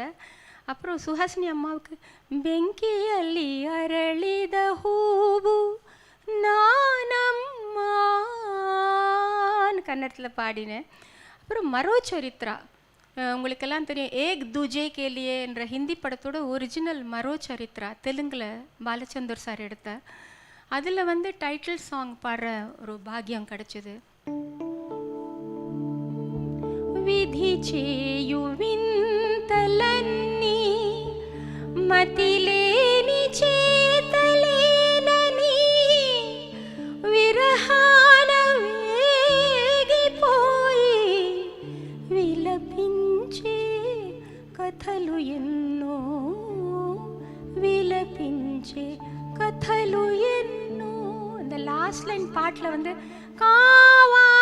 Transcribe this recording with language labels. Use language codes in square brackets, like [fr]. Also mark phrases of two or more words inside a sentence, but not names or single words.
[ta] அப்புறம் சுஹாசினி அம்மாவுக்கு ಬೆಂಕಿಯಲ್ಲಿ ಅರಳಿದ ಹೂವು நானம்மான்னு கன்னடத்தில் பாடினேன். அப்புறம் மரோ சரித்ரா, உங்களுக்கெல்லாம் தெரியும் ஏக் துஜே கேலியே என்ற ஹிந்தி படத்தோட ஒரிஜினல் மரோ சரித்ரா தெலுங்கில் பாலச்சந்தர் சார் எடுத்த, அதில் வந்து [en] title song [ta] பாடுற ஒரு பாக்கியம் கிடைச்சிது. [te] విధి చేయు వింతలన్నీ మతిలేని చేతలేనని విరహాన వేగిపోయి విలపించే కథలు ఎన్నో విలపించే కథలు ఎన్నో. [ta] இந்த [en] last line [ta] பாட்டில் வந்து காவ